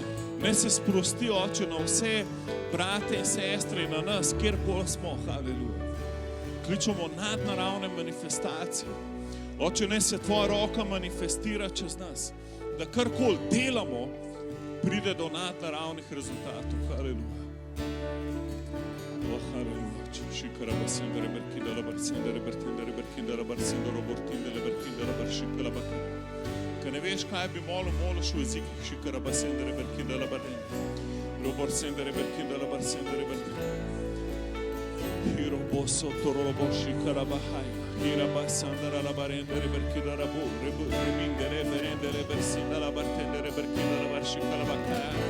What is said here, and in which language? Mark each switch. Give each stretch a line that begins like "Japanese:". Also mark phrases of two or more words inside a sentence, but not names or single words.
Slovenian: Ne se sprosti, Oče, na vse brate in sestre in na nas, kjerkoli smo, haleluja. Kličemo nadnaravne manifestacije. Oče, ne se tvoja roka manifestira čez nas. Da karkoli delamo, pride do nadnaravnih rezultatov, haleluja. Oh, haleluja. Šikara basendere berkindala barsendere bertindere berkindala barsendere bortindele berkindala baršikala bakara. Kad ne veš kaj bi moliš v jezikih, šikara basendere berkindala barendere. Robor sendere berkindala barsendere berkindala. Hiro boso torolo bošikara bahaya. Hira basandara la barendere berkindala bo. Remingere berendere bersindala bartendere berkindala baršikala bakara.